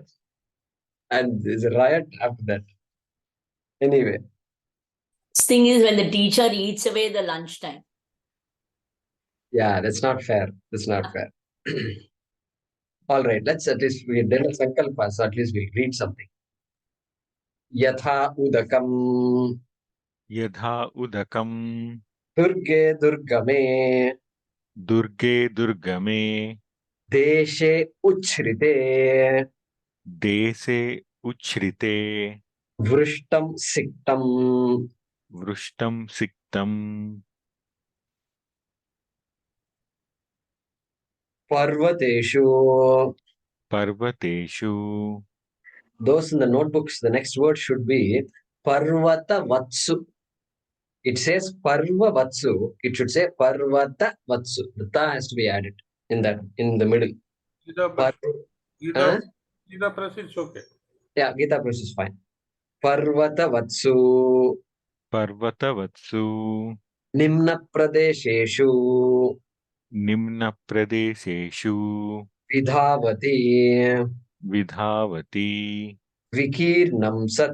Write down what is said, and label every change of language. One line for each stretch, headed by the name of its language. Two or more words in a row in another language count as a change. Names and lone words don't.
English: And there's a riot after that. Anyway. This thing is when the teacher eats away the lunchtime. Yeah, that's not fair. That's not fair. All right, let's at least we did a sankalpa, so at least we'll read something.
Sanskrit: यथा उदकम्. यध उदकम्. दुर्गे दुर्गमे. दुर्गे दुर्गमे. देशे उच्छ्रिते. देसे उच्छ्रिते. वृष्टं सिक्तम्. वृष्टं सिक्तम्. Parvateshu. Parvateshu.
English: Those in the notebooks, the next word should be
Sanskrit: पर्वत वत्सु.
English: It says
Sanskrit: पर्व वत्सु.
English: It should say
Sanskrit: पर्वत वत्सु.
English: The ta has to be added in the middle. Gita Press is okay. Yeah, Gita Press is fine.
Sanskrit: पर्वत वत्सु. पर्वत वत्सु. निम्न प्रदेशेषु. निम्न प्रदेशेषु. Vidhavati. Vidhavati. विकीर्णं सत्.